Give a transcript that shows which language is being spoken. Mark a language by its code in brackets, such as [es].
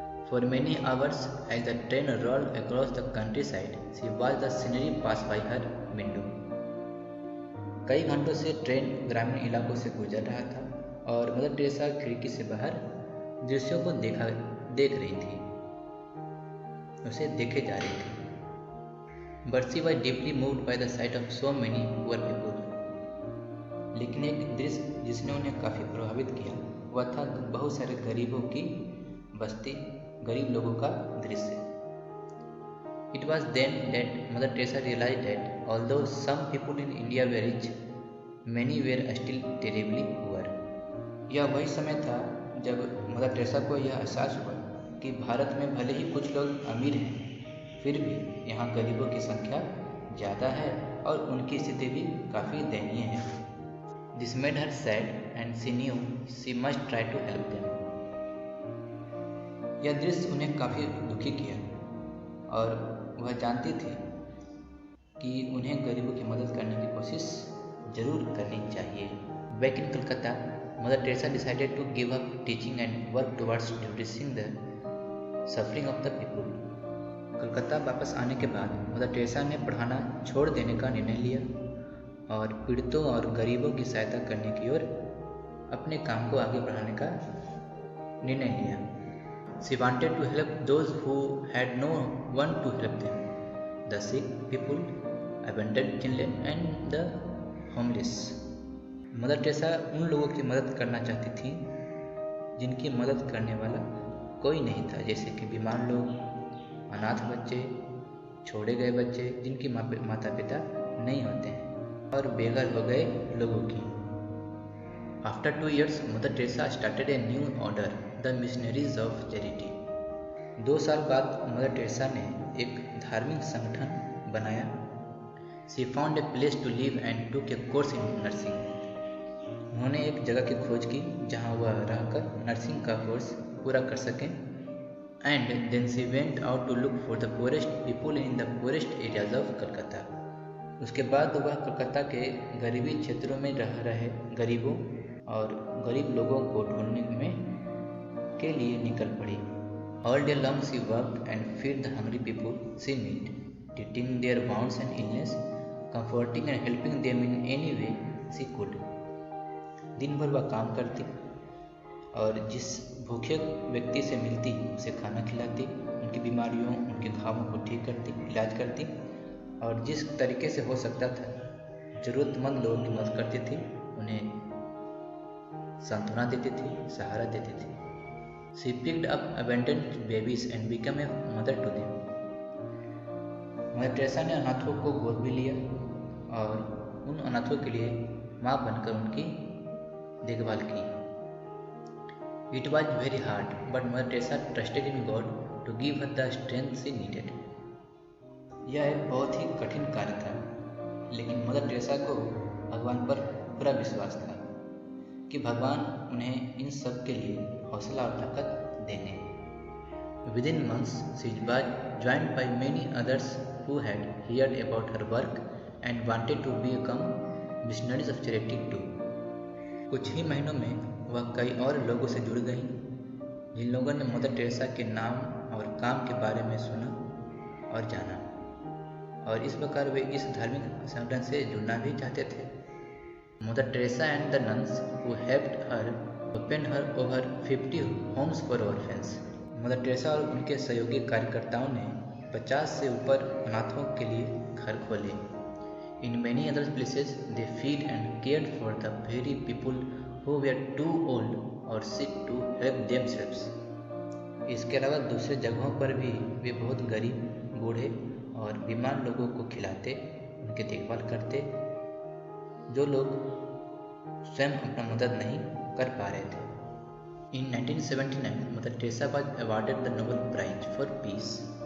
[en] For many hours, as the train rolled across the countryside, she watched the scenery pass by her window. [hi] कई घंटों से train ग्रामीण इलाकों से गुजर रहा था और मदर टेरेसा खिड़की से बाहर दृश्यों को देख रही थी, उसे देखे जा रही थी। [en] But she was deeply moved by the sight of so many poor people. [hi] लेकिन एक दृश्य जिसने उन्हें काफ़ी प्रभावित किया वह था बहुत सारे गरीबों की बस्ती, गरीब लोगों का दृश्य। [en] It was then that Mother Teresa realized that although some people in India were rich, many were still terribly poor. [hi] यह वही समय था जब मदर टेरेसा को यह एहसास हुआ कि भारत में भले ही कुछ लोग अमीर हैं, फिर भी यहाँ गरीबों की संख्या ज़्यादा है और उनकी स्थिति भी काफ़ी दयनीय है। [en] This made her sad and she knew she must try to help them. [hi] यह दृश्य उन्हें काफ़ी दुखी किया और वह जानती थी कि उन्हें गरीबों की मदद करने की कोशिश जरूर करनी चाहिए। [en] Back in Calcutta, Mother Teresa decided to give up teaching and work towards reducing the suffering of the people. [hi] Calcutta वापस आने के बाद मदर टेरेसा ने पढ़ाना छोड़ देने का निर्णय लिया और पीड़ितों और गरीबों की सहायता करने की ओर अपने काम को आगे बढ़ाने का निर्णय लिया। [en] She wanted to help those who had no one to help them, the sick people, abandoned children and the homeless. [hi] Mother Teresa उन लोगों की मदद करना चाहती थी जिनकी मदद करने वाला कोई नहीं था, जैसे कि बीमार लोग, अनाथ बच्चे, छोड़े गए बच्चे जिनकी माता पिता नहीं होते हैं और बेघर हो गए लोगों की। [en] After 2 years, Mother Teresa started a new order, the Missionaries of Charity. [hi] 2 साल बाद मदर टेरेसा ने एक धार्मिक संगठन बनाया। [en] She found a place to live and took a course in nursing. [hi] उन्होंने एक जगह की खोज की जहां वह रहकर नर्सिंग का कोर्स पूरा कर सकें। [en] And then she went out to look for the poorest people in the poorest areas of Calcutta. [hi] उसके बाद वह कलकत्ता के गरीबी क्षेत्रों में रह रहे गरीबों और गरीब लोगों को ढूंढने के लिए निकल पड़ी। [en] All day long she worked and fed the hungry people she met, treating their wounds and illness, comforting and helping them in any way she could. [hi] दिन भर वह काम करती और जिस भूखे व्यक्ति से मिलती उसे खाना खिलाती, उनकी बीमारियों, उनके घावों को ठीक करती, इलाज करती और जिस तरीके से हो सकता था ज़रूरतमंद लोगों की मदद करती थी, उन्हें सांत्वना देती थी, सहारा देती थी। [en] She picked up abandoned babies and became a mother to them. [hi] Mother Teresa ने अनाथों को गोद भी लिया और उन अनाथों के लिए माँ बनकर उनकी देखभाल की। [en] It was very hard, but Mother Teresa trusted in God to give her the strength she needed. [hi] यह एक बहुत ही कठिन कार्य था, लेकिन मदर टेरेसा को भगवान पर पूरा विश्वास था कि भगवान उन्हें इन सब के लिए हौसला और ताकत देंगे। [en] Within months, she was joined by many others who had heard about her work and wanted to become missionaries of charity too. [hi] कुछ ही महीनों में वह कई और लोगों से जुड़ गई जिन लोगों ने मदर टेरेसा के नाम और काम के बारे में सुना और जाना, और इस प्रकार वे इस धार्मिक संगठन से जुड़ना भी चाहते थे। Mother Teresa and the nuns who helped हर open हर over 50 Holmes for ऑर्फेन्स। Mother Teresa और उनके सहयोगी कार्यकर्ताओं ने 50 से ऊपर अनाथों के लिए घर खोले। [en] In many other places they feed and cared for the very people who were too old और sick to help themselves. [hi] इसके अलावा दूसरे जगहों पर भी वे बहुत गरीब, बूढ़े और बीमार लोगों को खिलाते, उनकी देखभाल करते, जो लोग स्वयं अपना मदद नहीं कर पा रहे थे। [en] In 1979, Mother Teresa was awarded the Nobel Prize for Peace.